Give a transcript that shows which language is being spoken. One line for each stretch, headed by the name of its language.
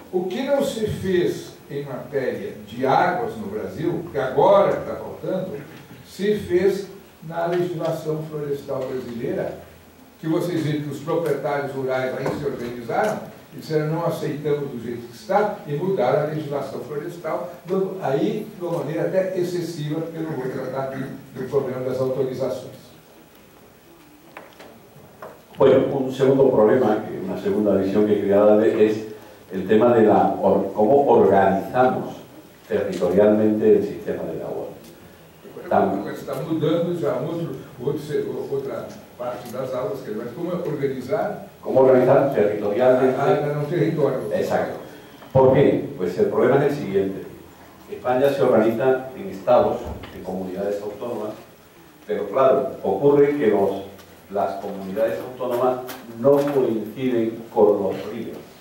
Portuguese: O que não se fez em matéria de águas no Brasil, que agora está faltando, se fez na legislação florestal brasileira, que vocês viram que os proprietários rurais aí se organizaram e disseram não aceitamos do jeito que está e mudaram a legislação florestal, aí de uma maneira até excessiva, eu não vou tratar aqui do problema das autorizações.
Spanish: Bueno, un segundo problema, una segunda visión que quería darle es el tema de cómo organizamos territorialmente el sistema del agua.
Portuguese: Está mudando já outra parte das aulas, que mas como organizar?
Spanish: ¿Cómo organizar territorialmente?
Portuguese: No territorio.
Spanish: Exacto. ¿Por qué? Pues el problema es el siguiente. España se organiza en estados, en comunidades autónomas, Pero claro, ocurre que las comunidades autónomas no coinciden con los ríos.